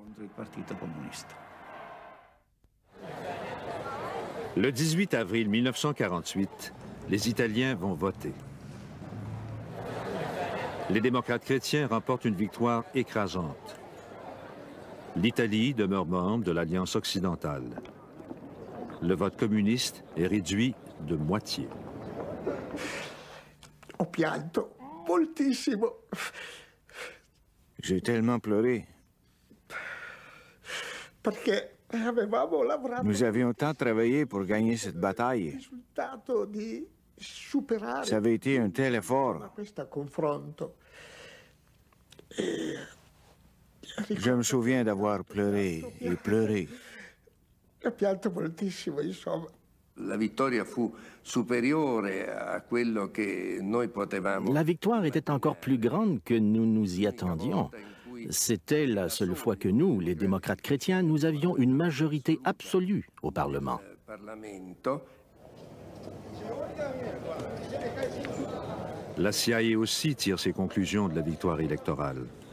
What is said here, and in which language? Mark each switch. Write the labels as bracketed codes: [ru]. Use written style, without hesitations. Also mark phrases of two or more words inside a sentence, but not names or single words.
[fr] Le 18 avril 1948, les Italiens vont voter. Les démocrates chrétiens remportent une victoire écrasante. L'Italie demeure membre de l'Alliance occidentale. Le vote communiste est réduit de moitié. [it] Ho pianto moltissimo. [fr] J'ai tellement pleuré. [it] Perché avevamo lavorato. [fr] Nous avions tant travaillé pour gagner cette bataille. Ça avait été un tel effort. Je me souviens d'avoir pleuré et pleuré. [it] La vittoria fu superiore a quello che noi potevamo. [fr] La victoire était encore plus grande que nous nous y attendions. C'était la seule fois que nous, les démocrates chrétiens, nous avions une majorité absolue au Parlement. La CIA aussi tire ses conclusions de la victoire électorale.